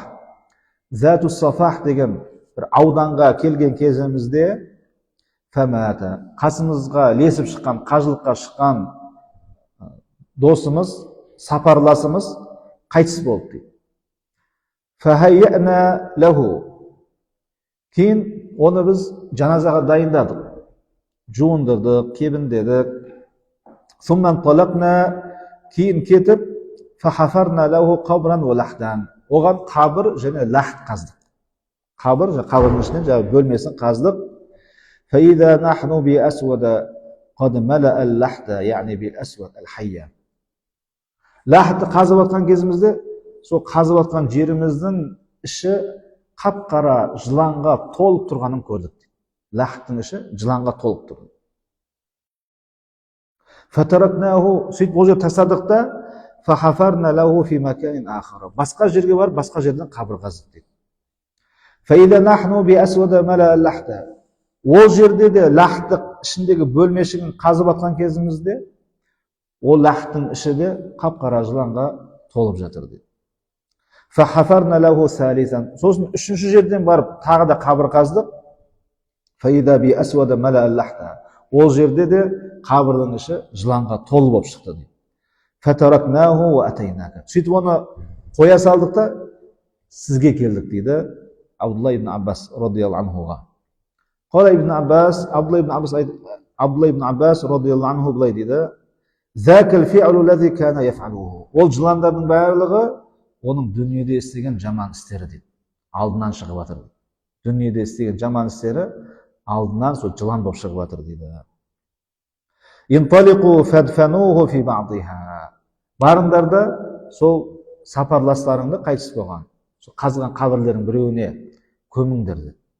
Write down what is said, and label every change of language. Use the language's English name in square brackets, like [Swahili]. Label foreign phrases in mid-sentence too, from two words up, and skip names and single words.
[Kazakh] Затус сафах деген бір ауданға келген кезімізде фамата, қасымызға лесіп шыққан, қажылыққа шыққан досымыз, сапарласымыз қайтыс болды дейді. [Arabic] فهيأنا له, [Kazakh] кейін оны біз жаназаға дайындадық, жуындырдық, кебіндедік. [Arabic] ثم انطلقنا, [Kazakh] кейін кетіп, [Arabic] فحفرنا له قبرا ولحدا, [Kazakh] оған қабір және лахт қаздық. Қабір, қабірдің ішінен бөлмесін қаздық. [Arabic] فإذا نحن بأسود قد ملأ اللحد، يعني بأسود الحية. [Kazakh] Лахтты қазып атқан кезімізде, сол қазып атқан жеріміздің іші қап-қара жыланға толып тұрғанын көрдік. Лахттың іші жыланға толып тұрды. Фатаракнаху, сөйтіп ол жерді тастадық та, [Arabic] فحفرنا له في مكان آخر, [Kazakh] басқа жерге барып, басқа жерден қабір қаздық дейді. [Arabic] فإذا نحن بأسود ملأ اللحد, [Kazakh] ол жерде де лахттың ішіндегі бөлмешігін қазып атқан кезімізде, ол лахттың іші де қап-қара жыланға толып жатыр дейді. [Arabic] فحفرنا له ثالثا, [Kazakh] сосын үшінші жерден барып тағы да қабір қаздық. [Arabic] فإذا بأسود ملأ اللحد, [Kazakh] ол жерде де қабірдің іші жыланға толы болып шықты дейді. [Arabic] فتركناه وأتيناك, [Kazakh] сөйтіп оны қоя салдық та сізге келдік дейді Абдулла ибн Аббас [Arabic] رضي الله عنه. [Kazakh] Қала ибн Аббас, Абдулла ибн Аббас [Arabic] رضي الله عنه [Kazakh] былай дейді. Ол жыландардың барлығы оның дүниеде істеген жаман істері дейді. Алдынан шығып жатыр дейді. Дүниеде істеген жаман істері алдынан сол жылан болып шығып жатыр дейді. Барыңдар да сол сапарластарыңды қайтыс болған, сол қазған қабірлердің біреуіне көміңдер дейді.